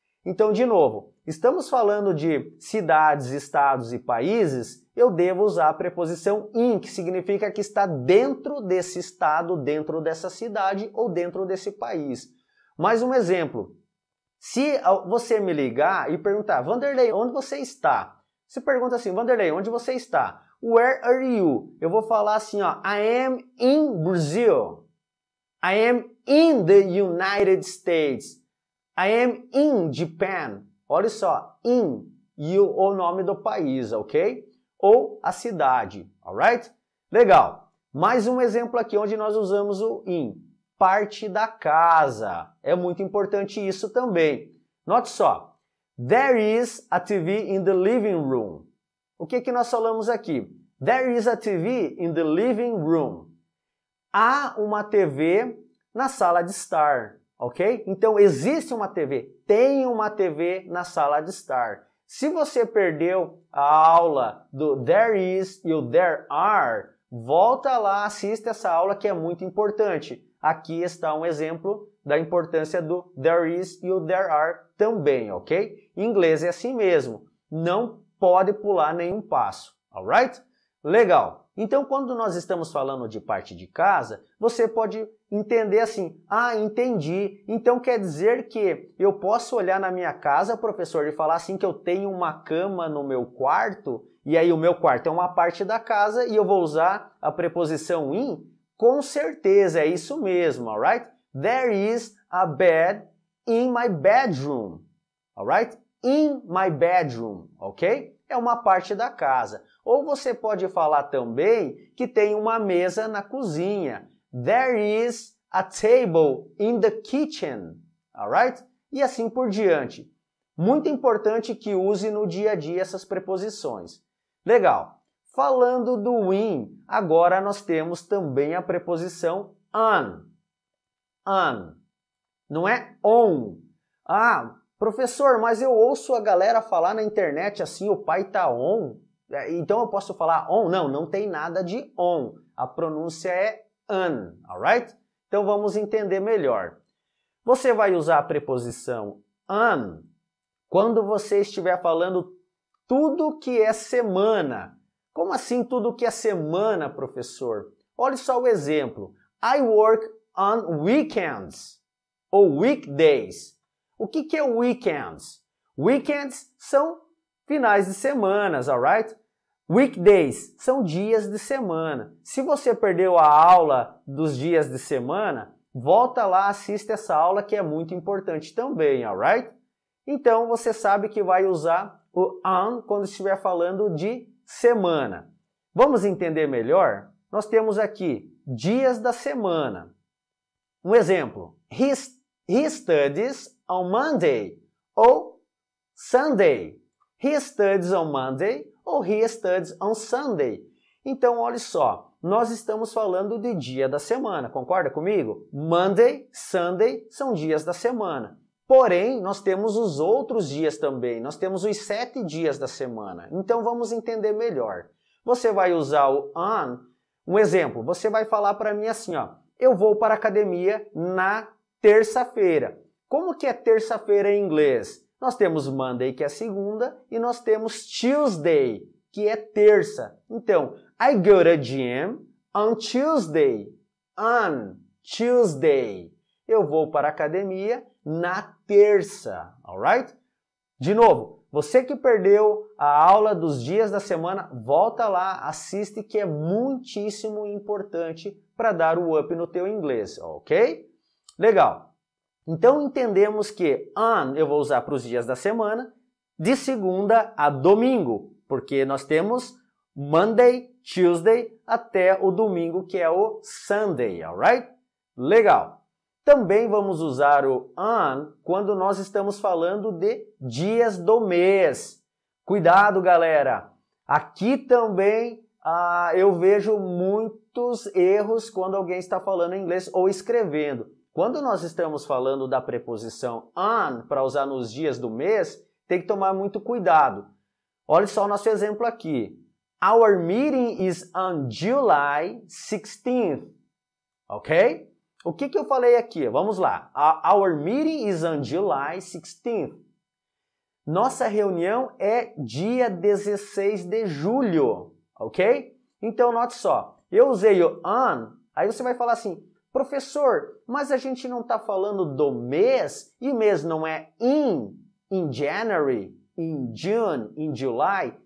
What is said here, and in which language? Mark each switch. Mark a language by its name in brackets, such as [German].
[Portuguese] Então, de novo, estamos falando de cidades, estados e países, eu devo usar a preposição in, que significa que está dentro desse estado, dentro dessa cidade ou dentro desse país. Mais um exemplo. Se você me ligar e perguntar, Vanderlei, onde você está? Você pergunta assim, Vanderlei, onde você está? [English] Where are you? [Portuguese] Eu vou falar assim, ó, [English] I am in Brazil. I am in the United States. I am in Japan. [Portuguese] Olha só, in e o nome do país, ok? Ou a cidade, alright? Legal. Mais um exemplo aqui onde nós usamos o in. Parte da casa. É muito importante isso também. Note só. [English] There is a TV in the living room. [Portuguese] O que nós falamos aqui? [English] There is a TV in the living room. [Portuguese] Há uma TV na sala de estar, ok? Então, existe uma TV. Tem uma TV na sala de estar. Se você perdeu a aula do there is e o there are, volta lá, assista essa aula que é muito importante. Aqui está um exemplo da importância do there is e o there are também, ok? Em inglês é assim mesmo. Não pode pular nenhum passo, alright? Legal. Então, quando nós estamos falando de parte de casa, você pode entender assim, entendi. Então, quer dizer que eu posso olhar na minha casa, professor, e falar assim que eu tenho uma cama no meu quarto, e aí o meu quarto é uma parte da casa, e eu vou usar a preposição in? Com certeza, é isso mesmo, alright? [English] There is a bed in my bedroom, alright? In my bedroom, [Portuguese] ok? É uma parte da casa. Ou você pode falar também que tem uma mesa na cozinha. [English] There is a table in the kitchen, alright? [Portuguese] E assim por diante. Muito importante que use no dia a dia essas preposições. Legal. Falando do in, agora nós temos também a preposição on. On. Não é on. Professor, mas eu ouço a galera falar na internet assim, o pai tá on. Então eu posso falar on? Não, não tem nada de on. A pronúncia é an, alright? Então vamos entender melhor. Você vai usar a preposição an quando você estiver falando tudo que é semana. Como assim tudo que é semana, professor? Olha só o exemplo. [English] I work on weekends ou weekdays. [Portuguese] O que é weekends? Weekends são finais de semanas, alright? Weekdays são dias de semana. Se você perdeu a aula dos dias de semana, volta lá, assiste essa aula que é muito importante também, alright? Então você sabe que vai usar o on quando estiver falando de semana. Vamos entender melhor? Nós temos aqui dias da semana. Um exemplo, [English] he studies on Monday ou Sunday. He studies on Monday ou he studies on Sunday. [Portuguese] Então, olha só, nós estamos falando de dia da semana, concorda comigo? Monday, Sunday são dias da semana. Porém, nós temos os outros dias também, nós temos os 7 dias da semana. Então, vamos entender melhor. Você vai usar o on, um exemplo, você vai falar para mim assim, ó, eu vou para a academia na terça-feira. Como que é terça-feira em inglês? Nós temos Monday, que é segunda, e nós temos Tuesday, que é terça. [English] Então, I go to gym on Tuesday. On Tuesday. [Portuguese] Eu vou para a academia na terça, alright? De novo, você que perdeu a aula dos dias da semana, volta lá, assiste que é muitíssimo importante para dar o up no teu inglês, ok? Legal. Então entendemos que on eu vou usar para os dias da semana, de segunda a domingo, porque nós temos Monday, Tuesday até o domingo que é o Sunday, alright? Legal. Também vamos usar o on quando nós estamos falando de dias do mês. Cuidado, galera! Aqui também eu vejo muitos erros quando alguém está falando inglês ou escrevendo. Quando nós estamos falando da preposição on para usar nos dias do mês, tem que tomar muito cuidado. Olha só o nosso exemplo aqui. [English] Our meeting is on July 16th. Ok? [Portuguese] O que eu falei aqui? Vamos lá. [English] Our meeting is on July 16th. [Portuguese] Nossa reunião é dia 16 de julho. Ok? Então, note só. Eu usei o on, aí você vai falar assim, professor, mas a gente não está falando do mês, e mês não é [English] in January, in June, in July?